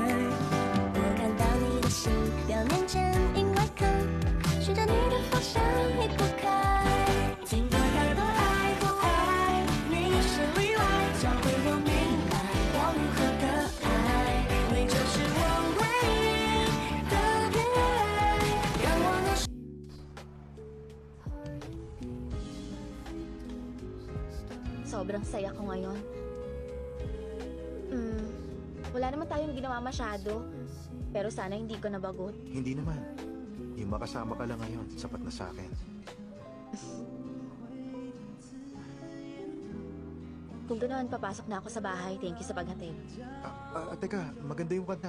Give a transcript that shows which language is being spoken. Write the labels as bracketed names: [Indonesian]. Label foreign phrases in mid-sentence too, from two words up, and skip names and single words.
[Chinese] 我看到你的心，表面坚硬外壳，顺着你的方向移不开。经过太多爱不爱，你是例外，教会我明白要如何的爱，你就是我唯一的偏爱，让我能。 [Filipino] Sobrang saya ko ngayon. Wala naman tayong ginawa masyado. Pero sana hindi ko nabagot. Hindi naman. Yung makasama ka lang ngayon, sapat na sa akin. Kung ganoon, papasok na ako sa bahay. [English] Thank you [Filipino] sa paghatid. Teka, maganda yung kanta.